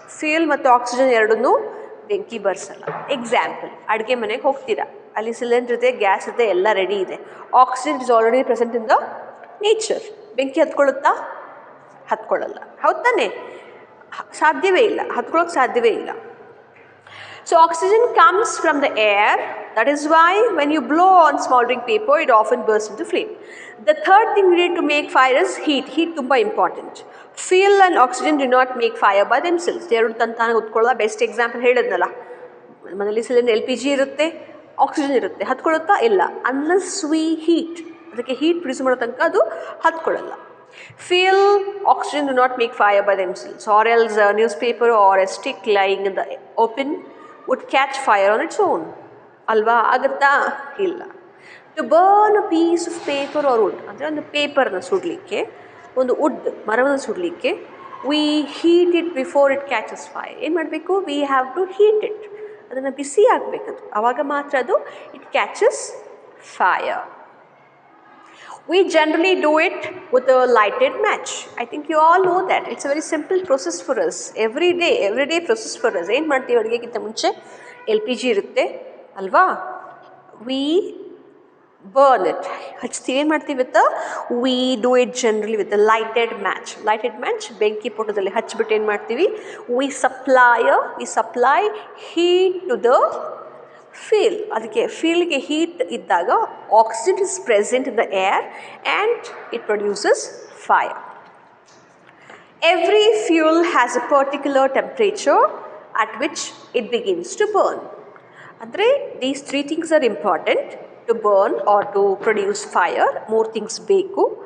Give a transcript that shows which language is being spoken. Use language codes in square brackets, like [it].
[kn] Fuel ಮತ್ತು oxygen ಎರಡನ್ನೂ ಬೆಂಕಿ ಬರ್ಸಲ್ಲ. ಎಕ್ಸಾಂಪಲ್, ಅಡುಗೆ ಮನೆಗೆ ಹೋಗ್ತೀರಾ, ಅಲ್ಲಿ ಸಿಲಿಂಡರ್ ಇದೆ, ಗ್ಯಾಸ್ ಇದೆ, ಎಲ್ಲ ರೆಡಿ ಇದೆ. [en] Oxygen is already present in the nature. [kn] ಬೆಂಕಿ ಹತ್ಕೊಳ್ಳುತ್ತಾ? ಹತ್ಕೊಳ್ಳಲ್ಲ, ಹೌದು ತಾನೆ? ಸಾಧ್ಯವೇ ಇಲ್ಲ, ಹತ್ಕೊಳ್ಳೋಕೆ ಸಾಧ್ಯವೇ ಇಲ್ಲ. [en] So oxygen comes from the air. That is why when you blow on smoldering paper, it often bursts into flame. The third thing needed to make fire is heat. Heat tumba important. Fuel and oxygen do not make fire by themselves. [kn] ಎರಡು ತಂತಾನೆ ಉತ್ಕೊಳ್ಳೋದ. Best example ಹೇಳಿದ್ನಲ್ಲ, ಮನೇಲಿ cylinder LPG ಇರುತ್ತೆ, oxygen ಇರುತ್ತೆ, ಹತ್ಕೊಳ್ಳುತ್ತಾ? ಇಲ್ಲ. [en] unless we heat, [kn] ಅದಕ್ಕೆ heat produce ಮಾಡೋ ತನಕ ಅದು ಹತ್ಕೊಳ್ಳಲ್ಲ. [en] Fuel, oxygen do not make fire by themselves, or else a newspaper or a stick lying in the open would catch fire on its own. [kn] ಅಲ್ವಾ? ಆಗುತ್ತಾ? ಇಲ್ಲ. [en] to burn a piece of paper or wood, [kn] ಅಂದರೆ ಒಂದು ಪೇಪರ್ನ ಸುಡಲಿಕ್ಕೆ, ಒಂದು wood ಮರವನ್ನು ಸುಡಲಿಕ್ಕೆ, [en] We heat it before it catches fire. [kn] ಏನು ಮಾಡಬೇಕು? [en] we have to heat it, [kn] ಅದನ್ನು ಬಿಸಿ ಆಗಬೇಕದು, ಆವಾಗ ಮಾತ್ರ ಅದು [en] It catches fire. We generally do it with a lighted match. I think you all know that. It's a very simple process for us. Everyday process for us. [kn] ಏನು ಮಾಡ್ತೀವಿ ಅಡುಗೆಗಿಂತ ಮುಂಚೆ? LPG ಇರುತ್ತೆ ಅಲ್ವಾ? [en] We burn it. [kn] ಹಚ್ತೀವಿ. ಏನು ಮಾಡ್ತೀವಿ [en] with we do it generally with a lighted match. Lighted match [kn] ಬೆಂಕಿ ಪೊಟದಲ್ಲಿ ಹಚ್ಬಿಟ್ಟು ಏನು ಮಾಡ್ತೀವಿ? [en] We supply heat to the fuel. [kn] ಅದಕ್ಕೆ ಫ್ಯೂಲ್ಗೆ ಹೀಟ್ ಇದ್ದಾಗ [en] Oxygen is present in the air and it produces fire. Every fuel has a particular temperature at which it begins to burn. ಅಂದರೆ these 3 things are important to burn or to produce fire. [kn] 3 things ಬೇಕು.